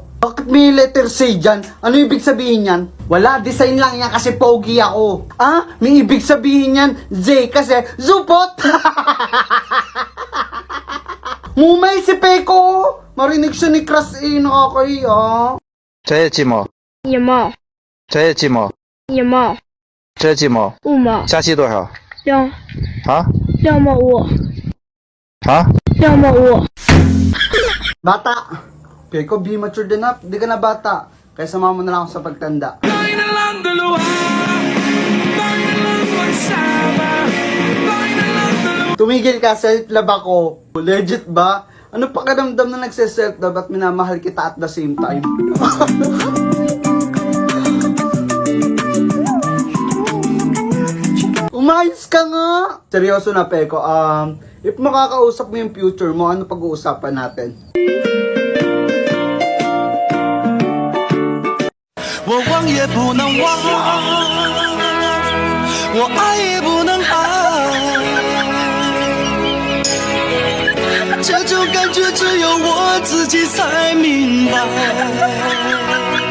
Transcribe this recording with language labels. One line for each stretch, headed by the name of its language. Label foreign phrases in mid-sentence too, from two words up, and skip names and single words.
Filipino: Bakit may letter C dyan? Ano ibig sabihin yan? Wala, design lang yan kasi pogi ako. Ah, may ibig sabihin yan, Z kasi zupot! Mumay si Peko! Marinig siya ni Crush eh, nakakahiya.
Chinese: 这些寂寞，一毛这些寂寞，一毛这些寂寞， 5毛加息多少？啊 2毛5 啊！ 2毛5
Filipino: Bata! Peko,
English: be mature enough.
Filipino: Di ka na bata. Kaya sama mo na lang ako sa pagtanda. Tayo na lang dalawa. Tayo na lang magsama. Tayo na lang dalawa. Tumigil ka, self-love ako. Legit ba? Ano pakiramdam na nagse-self-love at minamahal kita
English: at the same time?
Filipino: Umayos ka nga! Seryoso na, Peko. If makakausap mo yung future mo, ano pag-uusapan natin?
Chinese: 我忘也不能忘，我爱也不能爱，这种感觉只有我自己才明白。